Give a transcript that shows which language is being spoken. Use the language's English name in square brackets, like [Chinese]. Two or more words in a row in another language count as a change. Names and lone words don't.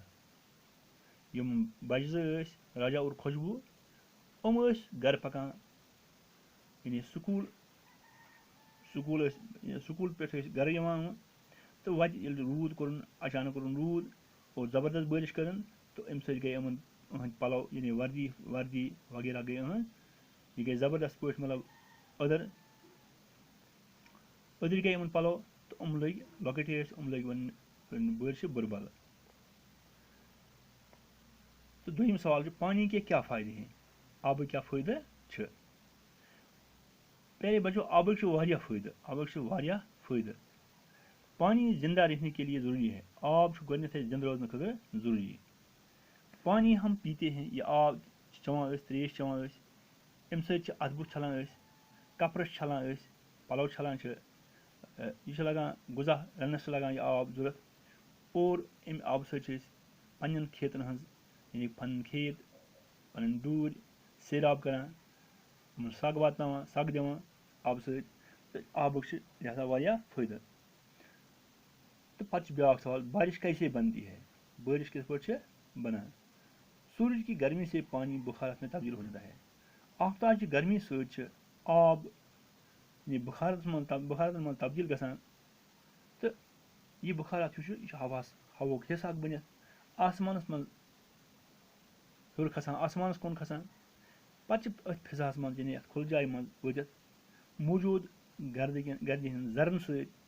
[Kashmiri] یِم بچہٕ زٕ ٲسۍ، راجا اور خوشبو، یِم ٲسۍ گرٕ پکان، یعنی سکوٗل پٮ۪ٹھ ٲسۍ گرٕ یِوان تہٕ وتہِ ییٚلہِ روٗد کوٚرُن، اچانک کوٚرُن روٗد اور زبردست بٲرِش کٔرٕن تہٕ اَمہِ سۭتۍ گٔے یِہٕنٛدۍ پَلو، یعنی وردی وغیرہ گٔے یہِ گٔے زبردست پٲٹھۍ مطلب أدٕرۍ گٔے یِمن پَلو تہٕ یِم لٔگۍ لۄکٕٹۍ ٲسۍ، یِم لٔگۍ وَننہِ بٲرشہِ بُرٕ بَلہٕ۔ تہٕ دوٚیِم سوال چھُ، [Urdu] پانی کے کیا فٲیدٕ ہیں؟ [Kashmiri] آبٕکۍ کیٛاہ فٲیدٕ چھِ؟ [Urdu] پیارے بچوں، [Kashmiri] آبٕکۍ چھِ واریاہ فٲیدٕ۔ [Urdu] پانی زندہ رہنے کے لیے ضروری ہے۔ [Kashmiri] آب چھُ گۄڈنٮ۪تھٕے زندٕ روزنہٕ خٲطرٕ ضروٗری۔ [Urdu] پانی ہم پیتے ہیں [Kashmiri] یہ آب چٮ۪وان ٲسۍ ترٛیش چٮ۪وان ٲسۍ اَمہِ سۭتۍ چھِ اَتھٕ بُتھ چھَلان أسۍ کَپرَس چھَلان أسۍ پَلو چھَلان چھِ یہِ چھُ لَگان غذا رَننَس چھُ لَگان یہِ آب ضوٚرَتھ اور اَمہِ آبہٕ سۭتۍ چھِ أسۍ پنٛنٮ۪ن کھیتَن ہٕنٛز یعنی پَنٕنۍ کھیت پَنٕنۍ ڈوٗرۍ سیراب کَران یِمَن سَگ واتناوان سَگ دِوان آبہٕ سۭتۍ تہٕ آبُک چھِ لہذا واریاہ فٲیدٕ تہٕ پَتہٕ چھِ بیٛاکھ سوال [Urdu] بارش کیسے بنتی ہے [Kashmiri] بارش کِتھ پٲٹھۍ چھِ بنان [Urdu] سورج کی گرمی سے پانی بخارات میں تبدیل ہو جاتا ہے [Kashmiri] آفتاب چہِ گرمی سۭتۍ چھِ آب یعنی بخارَس منٛز تبدیل گژھان تہٕ یہِ بخارات یُس چھُ یہِ چھُ ہواہُک حِصہٕ اکھ بٔنِتھ آسمانَس منٛز ہیوٚر کھسان آسمانَس کُن کھسان پَتہٕ چھِ أتھۍ فِضاہَس منٛز یعنی یَتھ کھُلہٕ جایہِ منٛز وٲتِتھ موٗجوٗد گردِ ہٕنٛدۍ زَرن سۭتۍ